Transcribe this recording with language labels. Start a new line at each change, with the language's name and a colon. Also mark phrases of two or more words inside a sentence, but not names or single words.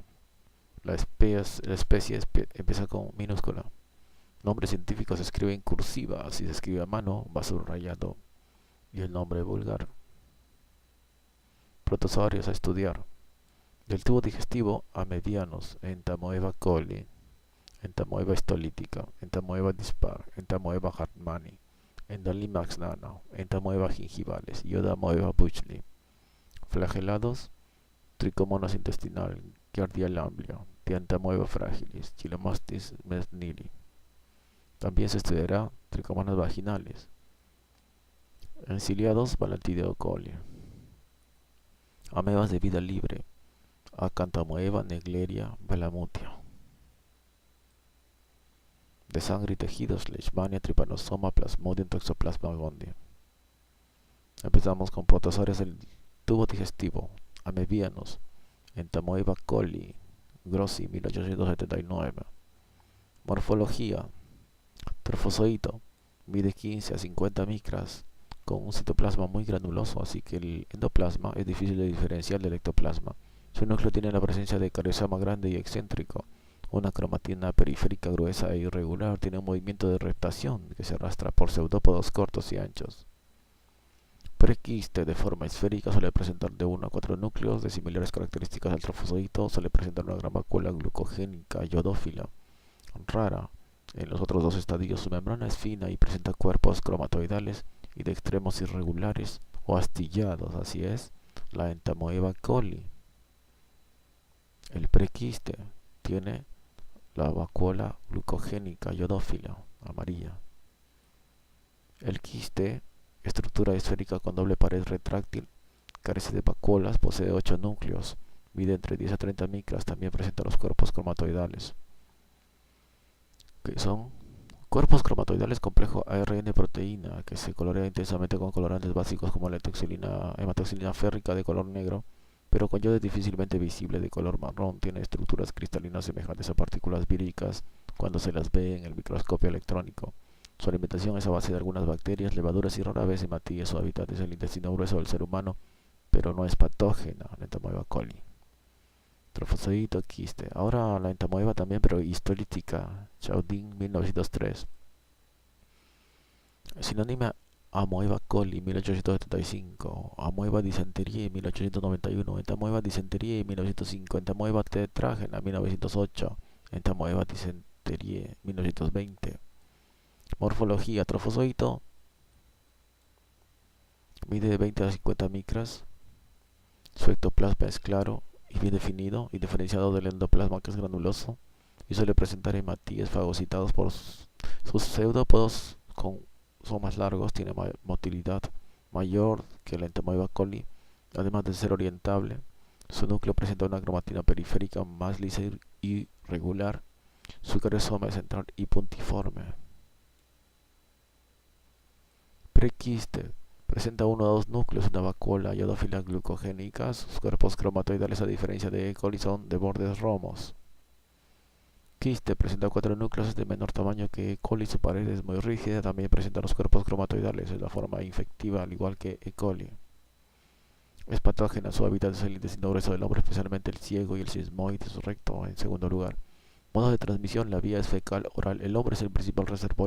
Spanish: La especie empieza con minúscula. Nombre científico se escribe en cursiva. Si se escribe a mano va subrayado. Y el nombre vulgar. Protozoarios a estudiar. Del tubo digestivo a medianos: Entamoeba coli, Entamoeba histolítica, Entamoeba dispar, Entamoeba hartmanni, Endolimax nano, Entamoeba gingivales, Iodamoeba buchley. Flagelados: Trichomonas intestinal, Giardia lamblia, Entamoeba fragilis, Chilomastis mesnili. También se estudiará tricomonas vaginales. Enciliados: Balantidio coli. Amebas de vida libre: Acanthamoeba, Negleria, Balamutia. De sangre y tejidos: Leishmania, Trypanosoma, Plasmodium, Toxoplasma gondii. Empezamos con protozoarios del tubo digestivo. Amebianos: Entamoeba coli, Grossi, 1879. Morfología: Trofozoito, mide 15 a 50 micras, con un citoplasma muy granuloso, así que el endoplasma es difícil de diferenciar del ectoplasma. Su núcleo tiene la presencia de carizoma grande y excéntrico, una cromatina periférica gruesa e irregular, tiene un movimiento de reptación que se arrastra por pseudópodos cortos y anchos. Prequiste de forma esférica, suele presentar de 1 a 4 núcleos de similares características al trofozoito, suele presentar una gran vacuola glucogénica iodófila, rara. En los otros 2 estadios su membrana es fina y presenta cuerpos cromatoidales y de extremos irregulares o astillados, así es la Entamoeba coli. El prequiste tiene la vacuola glucogénica iodófila, amarilla. El quiste, estructura esférica con doble pared retráctil, carece de vacuolas, posee 8 núcleos, mide entre 10 a 30 micras, también presenta los cuerpos cromatoidales, que son cuerpos cromatoidales complejo ARN-proteína, que se colorea intensamente con colorantes básicos como la hematoxilina férrica de color negro, pero con yodo difícilmente visible de color marrón. Tiene estructuras cristalinas semejantes a partículas víricas cuando se las ve en el microscopio electrónico. Su alimentación es a base de algunas bacterias, levaduras y rara vez hematíes. Su hábitat es el intestino grueso del ser humano, pero no es patógena, la Entamoeba coli. Trofozoito quiste. Ahora la Entamoeba también, pero histolítica. Chaudin, 1903. Sinónima: Amoeba coli, 1875. Amoeba dysenteriae, 1891. Entamoeba dysenteriae, 1905. Entamoeba tetrágena, 1908. entamoeba dysenterie 1920. Morfología: trofozoito mide de 20 a 50 micras. Su ectoplasma es claro y bien definido y diferenciado del endoplasma, que es granuloso, y suele presentar hematíes fagocitados por sus pseudópodos. Son más largos, tiene motilidad mayor que el entamoeba coli, además de ser orientable. Su núcleo presenta una cromatina periférica más lisa y regular. Su carizoma es central y puntiforme. Prequiste: presenta uno o dos núcleos, una vacuola y odófila glucogénica. Sus cuerpos cromatoidales, a diferencia de E. coli, son de bordes romos. Quiste: presenta 4 núcleos, es de menor tamaño que E. coli, su pared es muy rígida, también presenta los cuerpos cromatoidales, es la forma infectiva al igual que E. coli. Es patógena, su hábitat es el intestino grueso del hombre, especialmente el ciego y el sismoides recto en segundo lugar. Modo de transmisión: la vía es fecal oral. El hombre es el principal reservorio.